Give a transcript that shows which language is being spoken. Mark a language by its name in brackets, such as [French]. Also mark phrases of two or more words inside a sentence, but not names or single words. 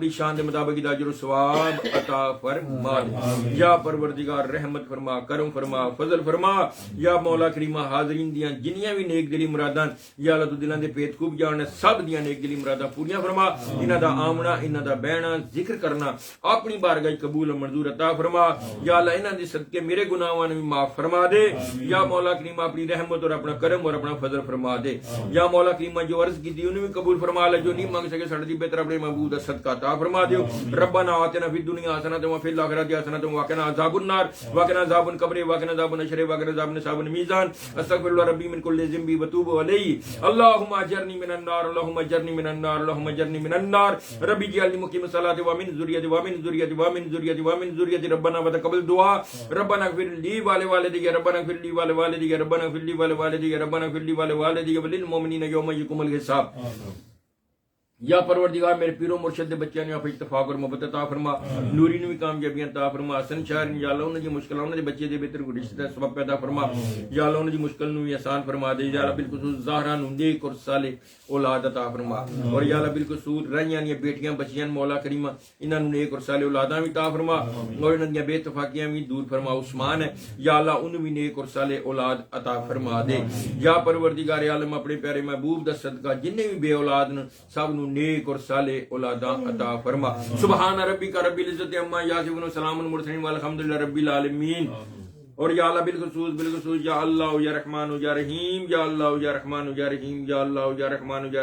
[Punjabi] اپنی شان دے مطابق اجر و ثواب عطا فرما دے یا پروردگار رحمت فرما کرم فرما فضل فرما یا مولا کریمہ حاضرین دیاں جنیاں بھی نیک دلی مراداں یا اللہ تو دلاں دے پیت خوب جاننے سب دیاں نیک دلی مراداں پوریاں فرما انہاں دا آمنا انہاں دا بہنا ذکر کرنا اپنی بارگاہ قبول و منظور عطا فرما یا اللہ انہاں دے صدقے میرے گناہاں بھی معاف فرما دے یا مولا کریمہ اپنی رحمت اور اپنا کرم اور اپنا فضل فرما دے یا مولا کریمہ جو عرض کی دی انہیں بھی قبول فرما لے جو نہیں مانگ سکے سڑ دی بہتر اپنے محبوب دا صدقہ عطا فرما دیو [Arabic] ربنا آتنا فی الدنیا حسنۃ وفی الآخرۃ حسنۃ وقنا عذاب النار وقنا عذاب القبر وقنا عذاب النشر وقنا عذاب نصاب المیزان استغفر اللہ ربی من کل ذنب وتوب علیہ اللهم اجرنی من النار اللهم اجرنی من النار اللهم اجرنی من النار ربی اجعلنی مقیم الصلاۃ ومن ذریتی ومن ذریتی ومن ذریتی ومن ذریتی ربنا وتقبل دعاء ربنا اغفر لي ولوالدي ربنا اغفر لي ولوالدي ربنا اغفر لي ولوالدي ربنا اغفر لي ولوالدي وللمؤمنین یوم یقوم الحساب [Punjabi] یا پروردگار میرے پیرو مرشد دے بچیاں نے اپنے اتفاق اور محبت عطا فرما نوری نو بھی کامیابیاں عطا فرما حسن شاعر یا اللہ انہاں دی مشکل انہاں دے بچے دے بہتر کو رشتہ سبب پیدا فرما یا اللہ انہاں دی مشکل نو بھی آسان فرما دے یا اللہ بالخصوص زہرا نو نیک اور صالح اولاد عطا فرما اور یا اللہ بالخصوص رائیاں دی بیٹیاں بچیاں مولا کریمہ انہاں نو نیک اور صالح اولاداں بھی عطا فرما اور انہاں دی بے اتفاقیاں بھی دور فرما عثمان ہے یا اللہ انہوں بھی نیک اور صالح اولاد عطا فرما دے یا پروردگار عالم اپنے پیارے محبوب دا صدقہ جننے بھی بے اولاد سب نو نیک اور [Arabic] صالح اولاداں عطا فرما سبحان ربک رب العزت عما یصفون وسلام علی المرسلین والحمدللہ رب العالمین [Punjabi] اور یا اللہ بالخصوص [Arabic] یا اللہ یا رحمان یا رحیم یا اللہ یا رحمان یا رحیم یا اللہ یا رحمان یا